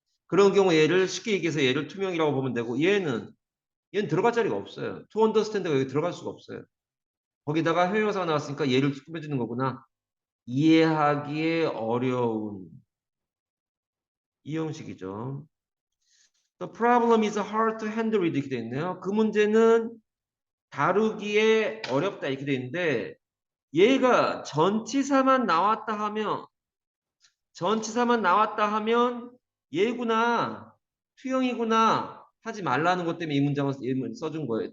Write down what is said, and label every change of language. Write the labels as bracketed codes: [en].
[ko] 그런 경우 얘를 쉽게 얘기해서 얘를 투명이라고 보면 되고 얘는 들어갈 자리가 없어요. to understand가 여기 들어갈 수가 없어요. 거기다가 형용사가 나왔으니까 얘를 꾸며주는 거구나. 이해하기에 어려운 이 형식이죠. [en] The problem is hard to handle [ko] 이렇게 돼 있네요. 그 문제는 다루기에 어렵다 이렇게 돼 있는데 얘가 전치사만 나왔다 하면 얘구나 투영이구나 하지 말라는 것 때문에 이 문장을 써준 거예요.